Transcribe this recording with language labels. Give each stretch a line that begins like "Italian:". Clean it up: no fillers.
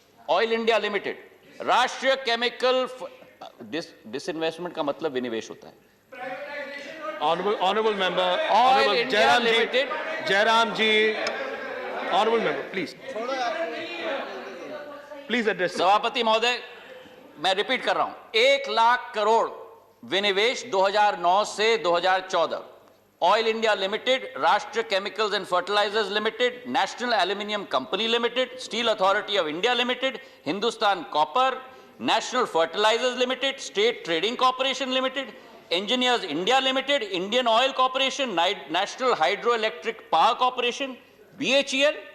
Hindi: Oil India limited, राष्ट्रीय chemical. Disinvestment का मतलब विनिवेश होता है।
English: Honorable member, Oil India Limited. Jairam ji, honorable member, please address.
Hindi: सभापति महोदय, मैं रिपीट कर रहा हूं, 1 लाख करोड़ विनिवेश 2009 से 2014, ऑयल इंडिया लिमिटेड, राष्ट्र chemicals and fertilisers limited, national aluminium company limited, steel authority of India limited, Hindustan copper, national fertilisers limited, state trading corporation limited, engineers India limited, Indian oil corporation, national hydro electric power corporation, BHEL।